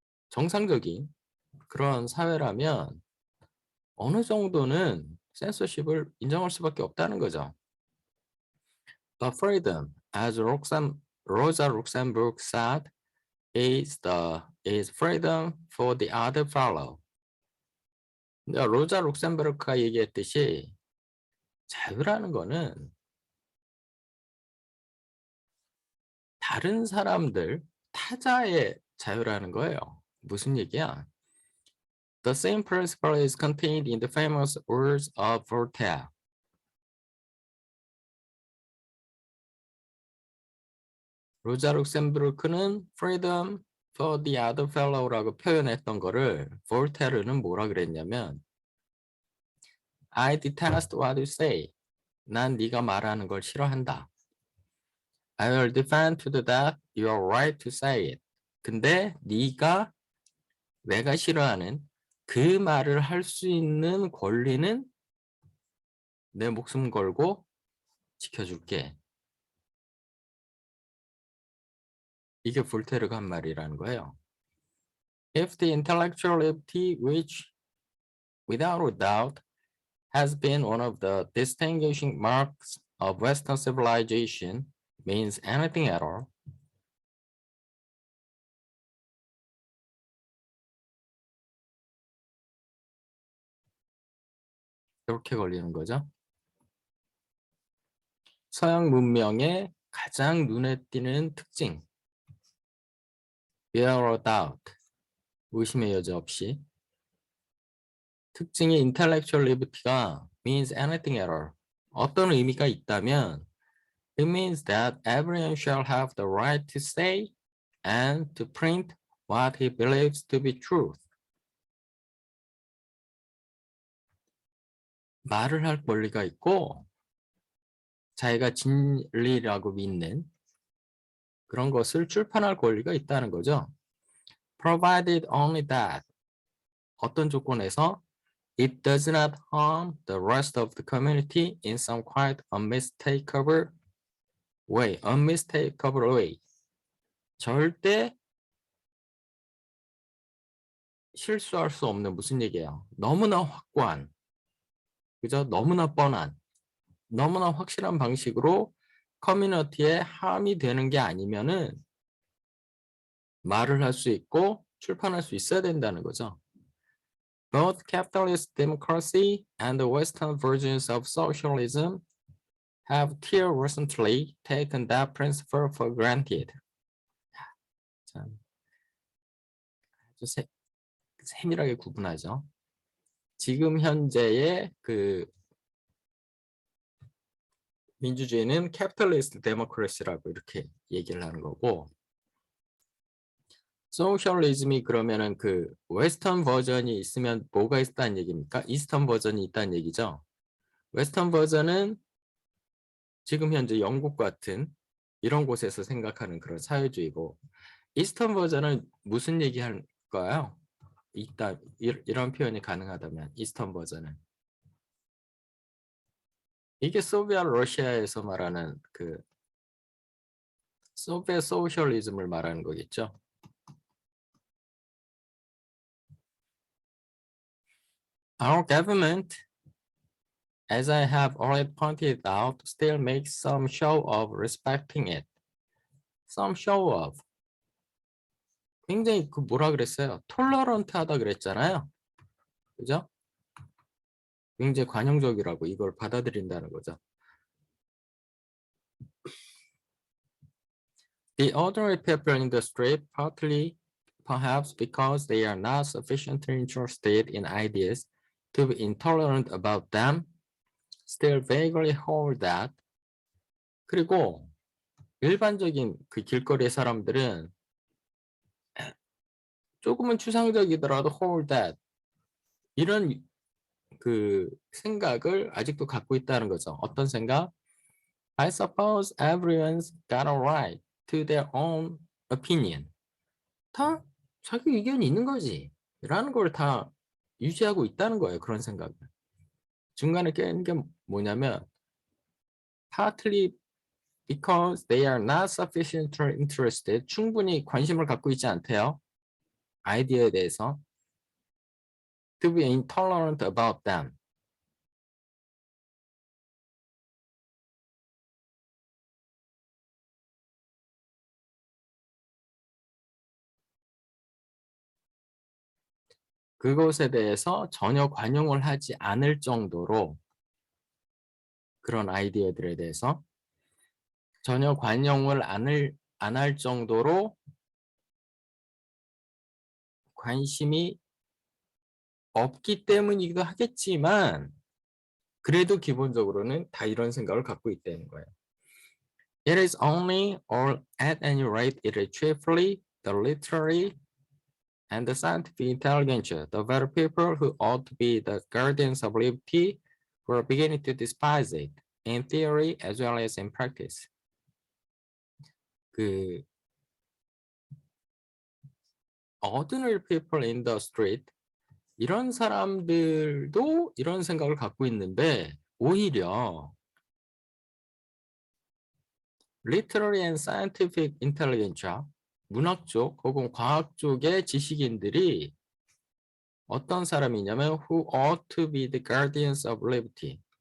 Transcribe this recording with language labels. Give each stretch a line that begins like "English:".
Korean: 정상적인 그런 사회라면 어느 정도는 센서십을 인정할 수밖에 없다는 거죠.
English: The freedom, as Rosa Luxemburg said, is freedom for the other fellow.
Korean: 로자 룩셈부르크가 얘기했듯이 자유라는 거는 다른 사람들, 타자의 자유라는 거예요. 무슨 얘기야?
English: The same principle is contained in the famous words of Voltaire. 로자 룩셈부르크는 freedom for the other fellow라고
Korean: 표현했던 거를 볼테르는 뭐라 그랬냐면
English: I detest what you say.
Korean: 난 네가 말하는 걸 싫어한다.
English: I will defend to the death your right to say it.
Korean: 근데 네가 내가 싫어하는 그 말을 할 수 있는 권리는 내 목숨 걸고 지켜줄게. 이게 볼테르가 한 말이라는 거예요.
English: If the intellectual liberty which, without a doubt, has been one of the distinguishing marks of Western civilization means anything at all,
Korean: 이렇게 걸리는 거죠. 서양 문명의 가장 눈에 띄는 특징,
English: without a doubt,
Korean: 의심의 여지 없이 특징이
English: intellectual liberty가 means anything at all.
Korean: 어떤 의미가 있다면
English: it means that everyone shall have the right to say and to print what he believes to be truth.
Korean: 말을 할 권리가 있고 자기가 진리라고 믿는 그런 것을 출판할 권리가 있다는 거죠.
English: Provided only that
Korean: 어떤 조건에서
English: it does not harm the rest of the community in some quite unmistakable way. unmistakable way.
Korean: 절대 실수할 수 없는 무슨 얘기예요? 너무나 확고한, 그죠? 너무나 뻔한, 너무나 확실한 방식으로 커뮤니티에 함이 되는 게 아니면은 말을 할 수 있고 출판할 수 있어야 된다는 거죠.
English: Both capitalist democracy and the Western versions of socialism have till recently taken that principle for granted.
Korean: 참, 아주 세밀하게 구분하죠. 지금 현재의 그 민주주의는 캐피탈리스트 데모크래시라고 이렇게 얘기를 하는 거고, 소셜리즘이 그러면은 그 웨스턴 버전이 있으면 뭐가 있다는 얘기입니까? 이스턴 버전이 있다는 얘기죠. 웨스턴 버전은 지금 현재 영국 같은 이런 곳에서 생각하는 그런 사회주의고, 이스턴 버전은 무슨 얘기할까요? 있다, 이런 표현이 가능하다면 이스턴 버전은 이게 소비에트 러시아에서 말하는 그 소비에트 소셜리즘을 말하는 거겠죠.
English: Our government, as I have already pointed out, still makes some show of respecting it. Some show of.
Korean: 굉장히 그 뭐라 그랬어요? 톨러런트하다 그랬잖아요. 그죠? 굉장히 관용적이라고 이걸 받아들인다는 거죠.
English: The ordinary people in the street, partly perhaps because they are not sufficiently interested in ideas to be intolerant about them, still vaguely hold that.
Korean: 그리고 일반적인 그 길거리의 사람들은 조금은 추상적이더라도
English: hold that
Korean: 이런 그 생각을 아직도 갖고 있다는 거죠. 어떤 생각?
English: I suppose everyone's got a right to their own opinion.
Korean: 다 자기 의견이 있는 거지. 라는 걸 다 유지하고 있다는 거예요. 그런 생각을. 중간에 깨는 게 뭐냐면
English: partly because they are not sufficiently interested.
Korean: 충분히 관심을 갖고 있지 않대요. 아이디어에 대해서.
English: To be intolerant about them.
Korean: 그것에 대해서 전혀 관용을 하지 않을 정도로 그런 아이디어들에 대해서 전혀 관용을 안 할 정도로 관심이 없기 때문이기도 하겠지만 그래도 기본적으로는 다 이런 생각을 갖고 있다는 거예요.
English: It is only or at any rate it is chiefly the literary and the scientific intelligentsia, the very people who ought to be the guardians of liberty who are beginning to despise it in theory as well as in practice. 그 ordinary people in the street
Korean: 이런 사람들도 이런 생각을 갖고 있는데 오히려
English: literary and scientific intelligentsia
Korean: 문학 쪽 혹은 과학 쪽의 지식인들이 어떤 사람이냐면
English: who ought to be the guardians of liberty